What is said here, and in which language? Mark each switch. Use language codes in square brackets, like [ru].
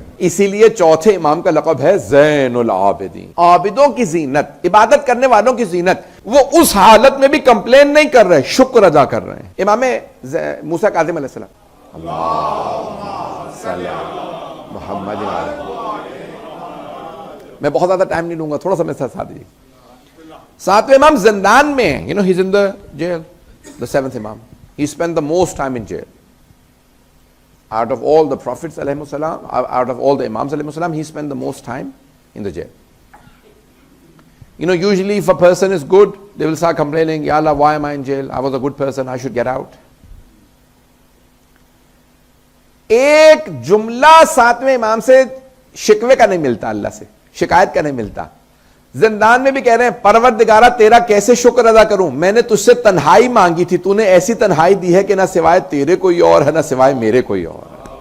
[ur] اسی لیے چوتھے امام کا لقب ہے زین العابدین، عابدوں کی زینت، عبادت کرنے والوں کی زینت۔ وہ اس حالت میں بھی کمپلین نہیں کر رہے، شکر ادا کر رہے ہیں۔ امام موسیٰ کاظم علیہ السلام، [ar] اللہم صلی علی محمد وعلی، [ur] میں بہت زیادہ ٹائم نہیں لوں گا، تھوڑا سا میرے ساتھ دیجیے۔ ساتویں امام زندان میں ہیں، [en] you know he's in the jail, the seventh imam. He spent the most time in jail. Out of all the prophets alayhimus salam, out of all the imams alayhimus salam, he spent the most time in the jail. You know, usually if a person is good, they will start complaining, Ya Allah, why am I in jail? I was a good person, I should get out. [ur] ایک جملہ ساتویں امام سے شکوے کا نہیں ملتا، اللہ سے شکایت کا نہیں ملتا۔ زندان میں بھی کہہ رہے ہیں پروردگارہ تیرا کیسے شکر ادا کروں، میں نے تجھ سے تنہائی مانگی تھی، تو نے ایسی تنہائی دی ہے کہ نہ سوائے تیرے کوئی اور ہے نہ سوائے میرے کوئی اور ہے۔